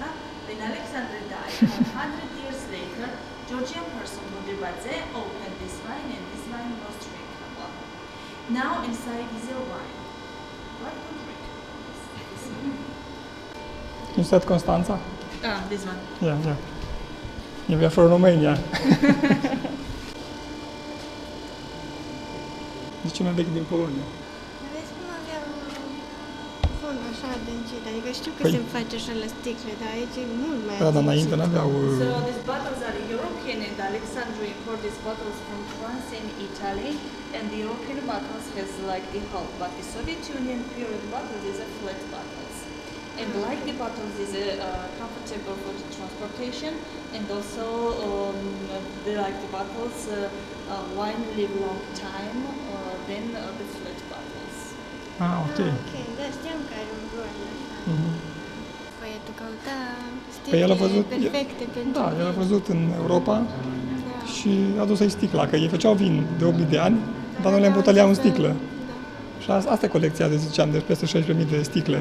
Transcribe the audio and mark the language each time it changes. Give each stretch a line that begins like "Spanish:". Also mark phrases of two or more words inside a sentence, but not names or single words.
English: When Alexander died, 100 years later, Georgian person Budibadze opened this wine and this wine was drinkable. Now inside is a wine. What to drink? You said Constanța? This one. Yeah. We are from Romania.
Romanian: De ce mai vechi din Polonia? Vezi cum avea un fond așa adâncit, adică știu că Păi- se face așa la sticle, dar aici e mult mai Da, dar adâncit. înainte n-aveau...
English: So these bottles are European and Alexander imported these bottles from France and Italy and the European bottles has like the hull, but the Soviet Union period bottles is a flat bottles. And like the bottles is comfortable for the transportation and also they like the bottles wine live long time than the flat bottles. ok.
Romanian: Ok, da, știam că are un rol așa. Mhm. Băiatul căuta Păi el a sticle văzut... perfecte pentru... Da, el a văzut în Europa Da. și a dus aici sticla, că ei făceau vin de 8000 de ani, dar nu le îmbutăleau în sticlă. Da. Și asta e colecția de, ziceam, de peste 16.000 de sticle.